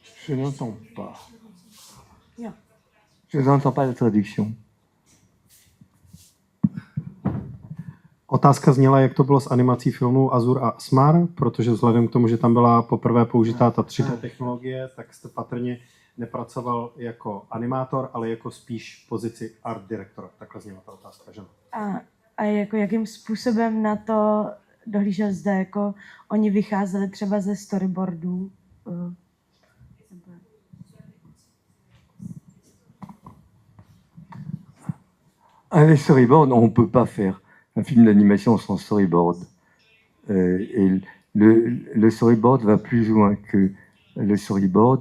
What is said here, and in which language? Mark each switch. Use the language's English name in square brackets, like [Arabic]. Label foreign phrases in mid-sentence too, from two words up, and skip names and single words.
[French] Je n'entends pas. Ja. Je n'entends pas la traduction. [Czech] Otázka zněla, jak to bylo s animací filmu Azur a Asmar, protože vzhledem k tomu, že tam byla poprvé použitá ta 3D technologie, tak jste patrně nepracoval jako animátor, ale jako spíš pozici [English] art directora. [Czech] Takhle zněla ta otázka, že? A jako jakým způsobem na to dohlížel zde, jako oni vycházeli třeba ze storyboardů? [French] Avec storyboard, on ne peut pas faire un film d'animation sans storyboard. Et le storyboard va plus loin que le storyboard.